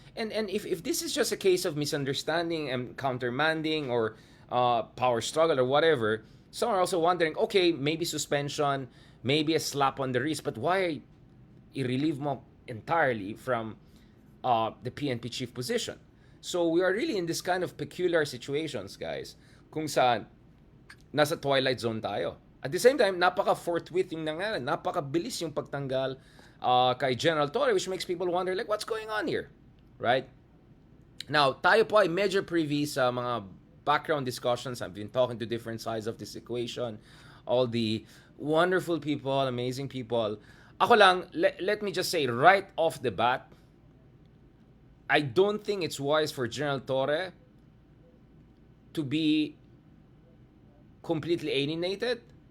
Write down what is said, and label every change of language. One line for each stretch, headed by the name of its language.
English: And if this is just a case of misunderstanding and countermanding or power struggle or whatever, some are also wondering, okay, maybe suspension, maybe a slap on the wrist, but why
Filipino: i-relieve mo
English: entirely from the PNP chief position? So we are really in this kind of peculiar situations, guys,
Filipino: kung saan nasa twilight zone tayo.
English: At the same time,
Filipino: napaka-forthwith yung nangyari, napaka-bilis yung pagtanggal kay
English: General Torre, which makes people wonder, like, what's going on here? Right?
Filipino: Now, tayo po ay medyo privy sa mga background discussions.
English: I've been talking to different sides of this equation, all the wonderful people, amazing people. Ako lang, let me just say right off the bat, I don't think it's wise for General Torre to be completely alienated.